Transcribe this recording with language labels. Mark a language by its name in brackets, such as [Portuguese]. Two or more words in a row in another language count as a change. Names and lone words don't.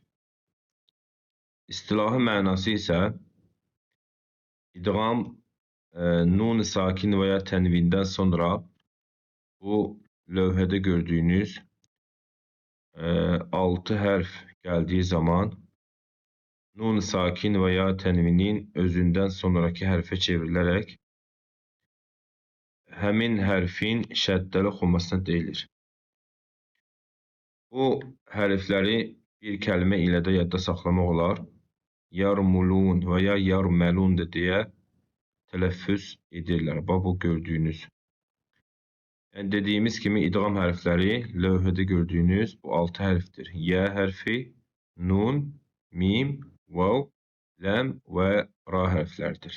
[Turkish] İstilahi manası ise idgam nun sakin veya tenvinden sonra bu levhede gördüğünüz 6 harf geldiği zaman nun sakin veya tenvinin özünden sonraki harfe çevrilerek [Azerbaijani] həmin harfin şəddəli oxunmasına deyilir. Bu hərfləri bir kəlmə ilə də yadda saxlamaq olar. [Turkish] Yarmulun veya yarmelun diye [Azerbaijani] tələffüz edirlər. [Turkish] Bu gördüğünüz. Yani dediğimiz kimi idgam harfleri levhede gördüğünüz bu 6 harftir. Ya harfi, nun, mim, vav, lam ve ra harflerdir.